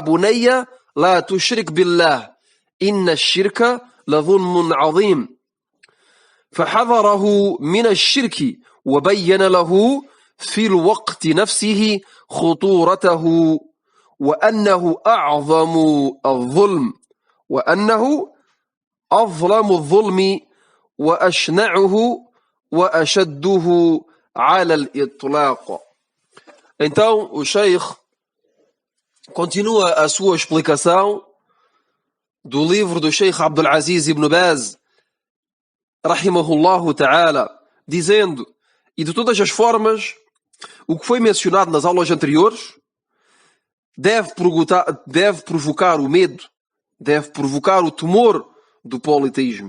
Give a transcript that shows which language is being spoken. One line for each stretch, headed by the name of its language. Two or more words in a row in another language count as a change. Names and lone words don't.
Arabic: بني لا تشرك بالله إن الشرك لظلم عظيم فحذره من الشرك وبين له في الوقت نفسه خطورته وأنه أعظم الظلم وأنه أظلم الظلم وأشنعه وأشده على الإطلاق.
Portuguese: Então, o Sheikh continua a sua explicação do livro do Sheikh Abdul Aziz ibn Baz,
Arabic: رحمه الله تعالى,
Portuguese: dizendo, e de todas as formas, o que foi mencionado nas aulas anteriores deve provocar o medo, deve provocar o temor do politeísmo.